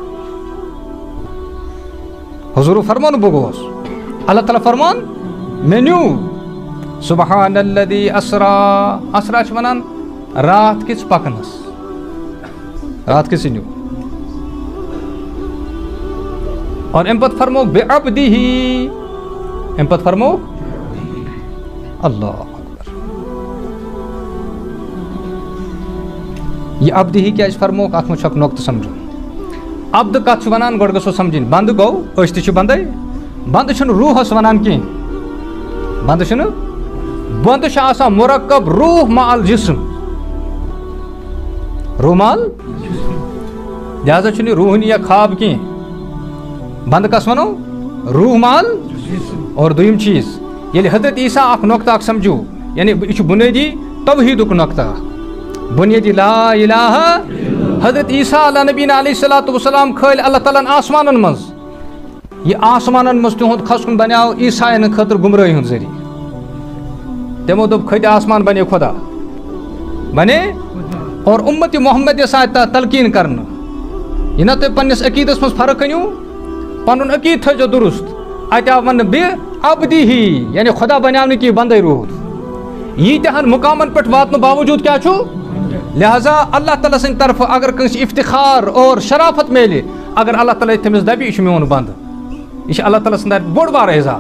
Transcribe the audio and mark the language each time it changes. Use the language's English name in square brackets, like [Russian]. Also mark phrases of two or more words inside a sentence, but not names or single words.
[Kashmiri] حضور فرمان بہ گوس, اللہ تعالیٰ فرمان مے نیو. [Arabic] سبحان الذی اسرا. [Kashmiri] اسرا چھ ونان رات کس پکنس, رات کس نیو. اور ام پت فرمو بعبدہ, ام پت فرمو [Arabic] اللہ اکبر. [Kashmiri] یہ عبدہ کیا فرمو ات مجھ اک نقطہ سمجھو. عبد کت ونان گوڑ گژھو سمجھن. بند گو أسۍ تہِ چھِ بندے, بند چھُنہٕ روحس ونان کینٛہہ, بند چھُنہٕ, بند چھُ آسان مرکب روح مال جسم, روح مال لہذا چھُنہٕ روحنی یا خواب کینٛہہ. بند کس ونو روح مال. اور دویم چیز ییٚلہِ حضرت عیسیٰ اکھ نقطہ اکھ سمجھو, یعنی یہ چھُ بنیادی توحیدُک نقطہ, بنیادی [Arabic] لا الہ. [Kashmiri] حضرت عیسیٰ [Arabic] علیہ نبینا علیہ الصلوۃ والسلام [Kashmiri] کھٲلۍ اللہ تعالیٰ آسمانن منٛز. یہ آسمانن منٛز تِہُنٛد کھسُن بنیو عیسائین خٲطرٕ گمرٲہی ہُنٛد ذٔریعہٕ. تمو دوٚپ کھٔتۍ آسمان بنے خدا بنے, اور امت محمد یس آیہِ تلقیٖن کرنہٕ. یہ نہ تُہۍ پننس عقیٖدس منٛز فرق أنِو, پنُن عقیٖد تھٲیزیو درست. اتہِ آو وننہٕ بہِ عبدہ, یعنی خدا بنیو نہٕ کینٛہہ, بندے روٗد. ییٖتیاہن مقامن پٮ۪ٹھ واتنہٕ باوجوٗد کیٛاہ چھُ, لہذا اللہ تعالیٰ سٕنٛدِ طرفہٕ اگر کٲنٛسہِ افتخار اور شرافت میلہِ, اگر اللہ تعالیٰ تٔمِس دپہِ یہِ چھُ میون بنٛد, یہ اللہ تعالیٰ سٕنٛدِ بوٚڑ بارٕ اعزاز.